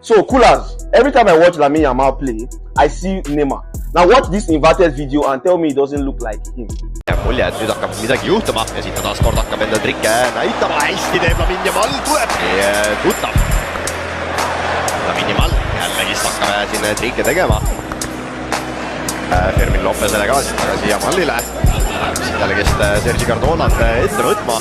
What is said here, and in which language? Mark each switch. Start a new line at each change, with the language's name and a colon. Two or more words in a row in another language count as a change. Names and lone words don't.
English: So, coolers, every time I watch Lamine Yamal play, I see Neymar. Now watch this inverted video and tell me it doesn't look like him.
Estonian: Mulje, et nüüd hakkab midagi juhtuma ja siit ta taas kord hakkab enda trikke näitama. Hästi teeb Lamine Yamal, tuleb tuttav. Lamine Yamal jällegi hakkab siin trikke tegema. Fermin Lopesele ka siit tagasi Yamalile. Siit jällegist Sergi Cardonat ette võtma.